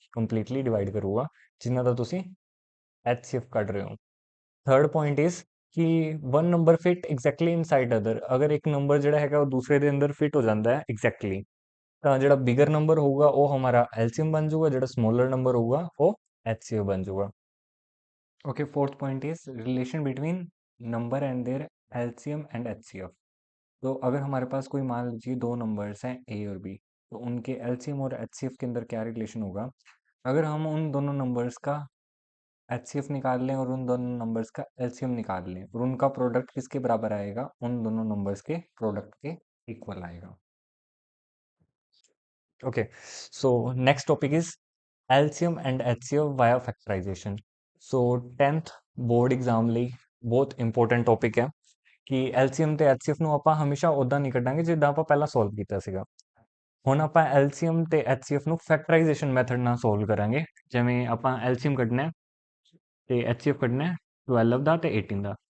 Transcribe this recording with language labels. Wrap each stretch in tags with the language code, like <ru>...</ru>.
<pa>Completely divide ਕਰੂਗਾ, ਜਿਨ੍ਹਾਂ ਦਾ ਤੁਸੀਂ ਐਚਸੀਐਫ ਕੱਢ ਰਹੇ ਹੋ।</pa> <en>third point is ਕਿ one number fit exactly inside other,</en> <pa>ਅਗਰ ਇੱਕ ਨੰਬਰ ਜਿਹੜਾ ਹੈਗਾ ਉਹ ਦੂਸਰੇ ਦੇ ਅੰਦਰ ਫਿਟ ਹੋ ਜਾਂਦਾ ਹੈ ਐਗਜ਼ੈਕਟਲੀ, ਤਾਂ ਜਿਹੜਾ ਬਿਗਰ ਨੰਬਰ ਹੋਊਗਾ ਉਹ ਹਮਾਰਾ ਐਲਸੀਐਮ ਬਣ ਜਾਊਗਾ, ਜਿਹੜਾ ਸਮੋਲਰ ਨੰਬਰ ਹੋਊਗਾ ਉਹ ਐਚਸੀਐਫ ਬਣ ਜਾਊਗਾ।</pa> <en>Okay, fourth point is relation between number and their LCM and HCF.</en> <hi>तो अगर हमारे पास कोई मान लीजिए दो नंबर्स हैं ए और बी, तो उनके एलसीएम और एचसीएफ के अंदर क्या रिलेशन होगा? अगर हम उन दोनों नंबर्स का एचसीएफ निकाल लें और उन दोनों नंबर्स का एलसीएम निकाल लें और उनका प्रोडक्ट किसके बराबर आएगा? उन दोनों नंबर्स के प्रोडक्ट के इक्वल आएगा।</hi> <en>Okay, so next topic is LCM and HCF via factorization. So 10th board exam</en> <pa>ਲਈ ਬਹੁਤ ਇੰਪੋਰਟੈਂਟ ਟੌਪਿਕ ਹੈ ਕਿ ਐਲਸੀਐਮ ਤੇ ਐਚਸੀਐਫ ਨੂੰ ਆਪਾਂ ਹਮੇਸ਼ਾ ਉਦਾਂ ਨਹੀਂ ਕੱਢਾਂਗੇ ਜਿੱਦਾਂ ਆਪਾਂ ਪਹਿਲਾਂ ਸੋਲਵ ਕੀਤਾ ਸੀਗਾ। ਹੁਣ ਆਪਾਂ ਐਲਸੀਐਮ ਤੇ ਐਚਸੀਐਫ ਨੂੰ ਫੈਕਟਰਾਈਜ਼ੇਸ਼ਨ ਮੈਥਡ ਨਾਲ ਸੋਲਵ ਕਰਾਂਗੇ। ਜਿਵੇਂ ਆਪਾਂ ਐਲਸੀਐਮ ਕੱਢਣਾ ਹੈ ਤੇ ਐਚਸੀਐਫ ਕੱਢਣਾ ਹੈ 12 ਦਾ ਤੇ 18 ਦਾ।</pa>